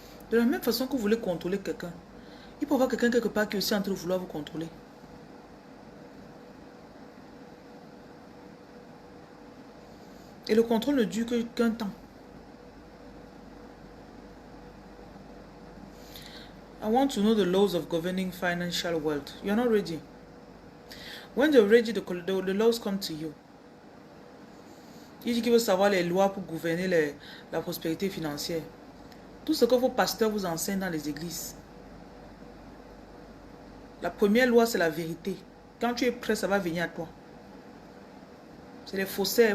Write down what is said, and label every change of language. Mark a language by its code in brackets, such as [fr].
[fr] De la même façon que vous voulez contrôler quelqu'un, il peut y avoir quelqu'un quelque part qui est aussi en train de vouloir vous contrôler. Et le contrôle ne dure qu'un temps. [en] I want to know the laws of governing financial wealth. You're not ready. When you're ready, the laws come to you. [fr] Il dit qu'il veut savoir les lois pour gouverner la prospérité financière. Tout ce que vos pasteurs vous enseignent dans les églises. La première loi, c'est la vérité. Quand tu es prêt, ça va venir à toi. C'est les faussaires.